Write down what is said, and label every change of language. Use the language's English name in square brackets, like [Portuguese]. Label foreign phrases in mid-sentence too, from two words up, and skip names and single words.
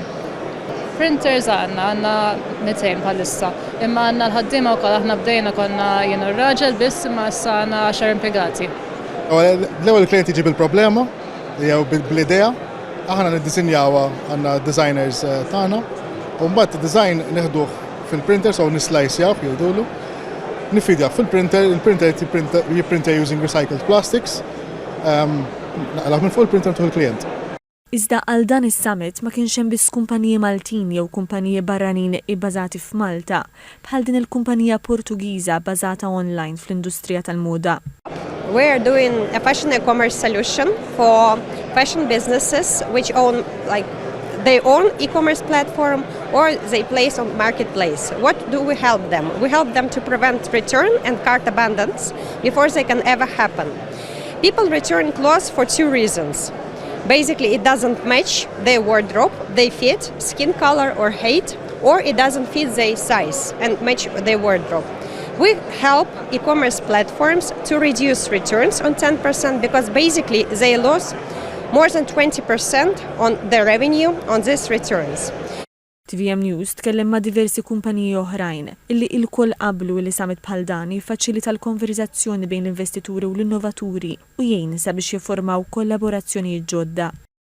[Maltese] Printers għandna 200 bħalissa, imma għandna l-ħaddiema wkoll aħna bdejna konna jien u r-raġel biss imma issa għandna 10 impjegati. L-ewwel il-klient jiġi bil-problema jew bl-idea, aħna niddisinjawha għandna designers tagħna, u mbagħad id-design nieħduh fil-printers u nislajsjaw jgħidulu. Nifidjah fil-printer, il-printer jipprinta [English] using recycled plastics, [Maltese] naqlaq minn fuq il-printer tuħ il-klient. Iżda għal dan is-summit ma kienx hemm biss kumpaniji Maltin jew kumpaniji barranin ibbażati f'Malta, bħal din il-kumpanija Portugiża bbażata online fl-industrija tal-moda. [English] We're doing a fashion e-commerce solution for fashion businesses which own their own e-commerce platform or they place on marketplace. What do we help them? We help them to prevent return and cart abandons before they can ever happen. People return clothes for 2 reasons. Basically, it doesn't match their wardrobe, they fit, skin color or height, or it doesn't fit their size and match their wardrobe. We help e-commerce platforms to reduce returns on 10% because basically they lose more than 20% on their revenue on these returns. [Maltese] TVM News tkellem ma' diversi kumpaniji oħrajn illi il-koll qablu li summit bħal dan jiffaċilita l-konverzazzjoni bejn l-investituri u l-innovaturi u jgħin sabiex jiffurmaw kollaborazzjonijiet ġodda.